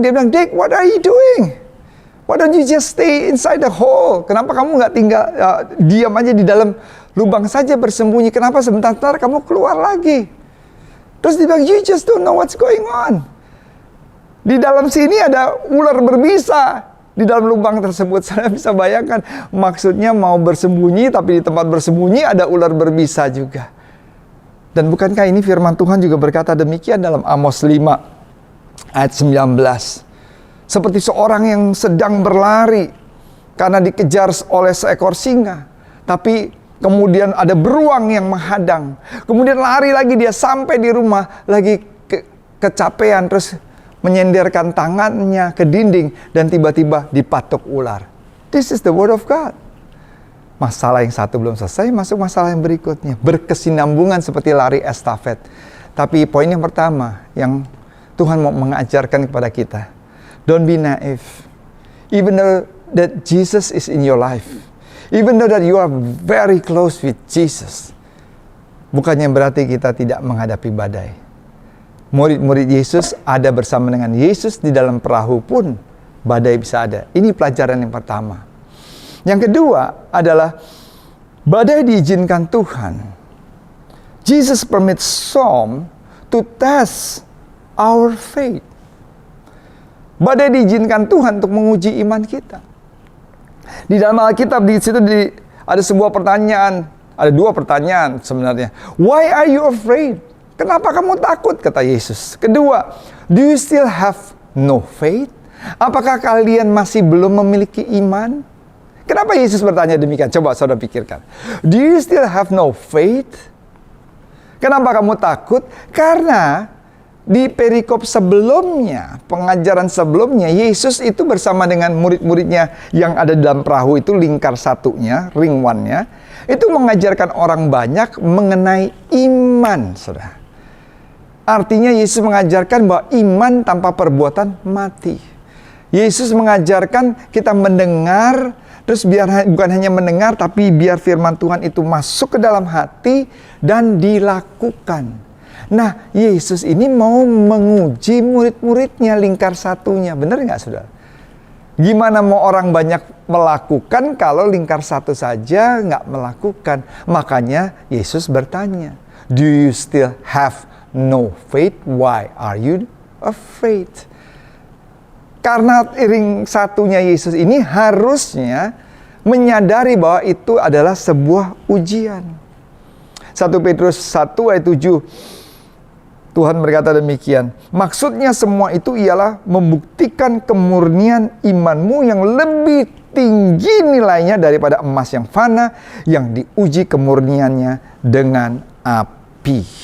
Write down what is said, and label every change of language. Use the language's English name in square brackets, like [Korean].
[Indonesian] Dia bilang, [English] "Dick, what are you doing? Why don't you just stay inside the hole? [Indonesian] Kenapa kamu nggak tinggal diam aja di dalam lubang saja bersembunyi? Kenapa sebentar kamu keluar lagi?" Terus dia bilang, [English] "You just don't know what's going on. [Indonesian] Di dalam sini ada ular berbisa di dalam lubang tersebut." Saya bisa bayangkan, maksudnya mau bersembunyi, tapi di tempat bersembunyi ada ular berbisa juga. Dan bukankah ini firman Tuhan juga berkata demikian dalam Amos 5 ayat 19. Seperti seorang yang sedang berlari karena dikejar oleh seekor singa, tapi kemudian ada beruang yang menghadang. Kemudian lari lagi dia sampai di rumah, lagi kecapean, terus menyenderkan tangannya ke dinding dan tiba-tiba dipatuk ular. [English] This is the word of God. [Indonesian] Masalah yang satu belum selesai, masuk masalah yang berikutnya. Berkesinambungan seperti lari estafet. Tapi poin yang pertama yang Tuhan mau mengajarkan kepada kita, [English] don't be naive. Even though that Jesus is in your life, even though that you are very close with Jesus, [Indonesian] bukannya berarti kita tidak menghadapi badai. Murid-murid Yesus ada bersama dengan Yesus di dalam perahu pun badai bisa ada. Ini pelajaran yang pertama. Yang kedua adalah badai diizinkan Tuhan. [English] Jesus permits storm to test our faith. [Indonesian] Badai diizinkan Tuhan untuk menguji iman kita. Di dalam Alkitab di situ ada sebuah pertanyaan, ada 2 pertanyaan sebenarnya. [English] Why are you afraid? [Indonesian] Kenapa kamu takut? Kata Yesus. [English] Kedua, do you still have no faith? [Indonesian] Apakah kalian masih belum memiliki iman? Kenapa Yesus bertanya demikian? Coba saudara pikirkan. [English] Do you still have no faith? [Indonesian] Kenapa kamu takut? Karena di perikop sebelumnya, pengajaran sebelumnya, Yesus itu bersama dengan murid-muridnya yang ada di dalam perahu itu, lingkar satunya, ring one-nya, itu mengajarkan orang banyak mengenai iman, saudara. Artinya Yesus mengajarkan bahwa iman tanpa perbuatan mati. Yesus mengajarkan kita mendengar, terus bukan hanya mendengar, tapi biar firman Tuhan itu masuk ke dalam hati dan dilakukan. Nah, Yesus ini mau menguji murid-muridnya, lingkar satunya. Benar nggak, saudara? Gimana mau orang banyak melakukan kalau lingkar satu saja nggak melakukan? Makanya Yesus bertanya, [English] do you still have no faith? Why are you afraid? [Indonesian] Karena ring satunya Yesus ini harusnya menyadari bahwa itu adalah sebuah ujian. 1 Petrus 1 ayat 7, Tuhan berkata demikian, maksudnya semua itu ialah membuktikan kemurnian imanmu yang lebih tinggi nilainya daripada emas yang fana, yang diuji kemurniannya dengan api.